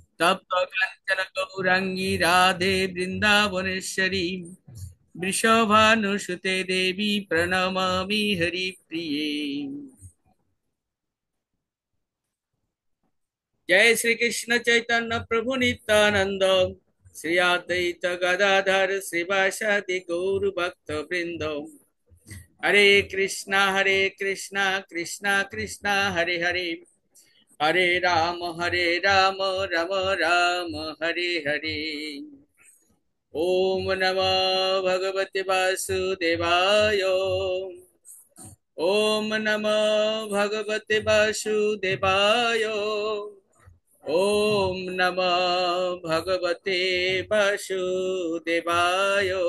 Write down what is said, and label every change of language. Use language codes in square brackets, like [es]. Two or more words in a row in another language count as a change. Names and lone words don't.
[sa] তপ্ত কাঞ্চন গৌরাঙ্গী রাধে বৃন্দাবনেশ্বরী বৃষভানুসুতে দেবী প্রণমামি হরিপ্রিয়ে। जय श्री कृष्ण चैतन्य प्रभु नित्यानंद, श्री अद्वैत गदाधर श्रीवासादि गौर भक्त वृंद। हरे कृष्णा कृष्णा कृष्णा हरे हरे, हरे राम राम राम हरे हरे। ओम नमो भगवते वासुदेवाय, ओम नमो भगवते वासुदेवाय, ओम नमः भगवते वासुदेवाय।